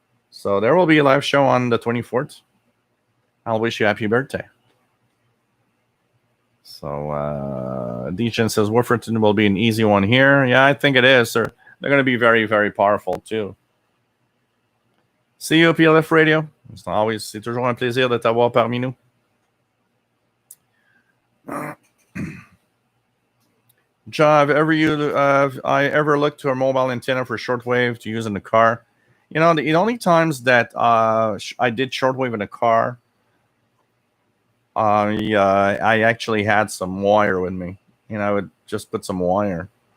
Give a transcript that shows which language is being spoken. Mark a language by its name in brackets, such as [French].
[English] So there will be a live show on the 24th. I'll wish you happy birthday. So Deacon says Wolferton will be an easy one here. Yeah, I think it is. They're going to be very, very powerful too. See you, PLF Radio. [French] C'est toujours un plaisir de t'avoir parmi nous. [English] John, have I ever looked to a mobile antenna for shortwave to use in the car? The only times that I did shortwave in a car, I actually had some wire with me. I would just put some wire.